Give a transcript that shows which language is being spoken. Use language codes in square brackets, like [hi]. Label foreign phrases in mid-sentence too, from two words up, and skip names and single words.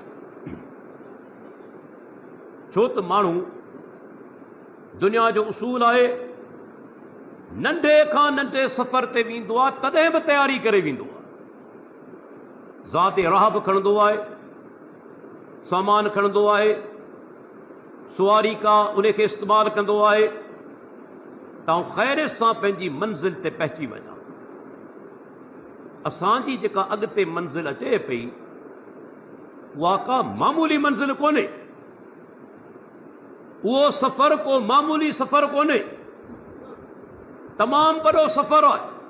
[sd] چھو تو مانو دنیا جو اصول ہے ننڈے کھاں ننڈے سفر تے ویندو ہے تدیں بھی تیاری کرے ویندو ہے، ذات راہ بھی کھڑندو ہے، سامان کھڑندو ہے، सुवारी का उन खे इस्तेमालु कंदो आहे तव्हां ख़ैर सां पंहिंजी मंज़िल ते पहुची वञा। असांजी जेका अॻिते मंज़िल अचे पई उहा का मामूली मंज़िल कोन्हे, उहो सफ़र को मामूली सफ़र कोन्हे, तमामु वॾो सफ़र आहे।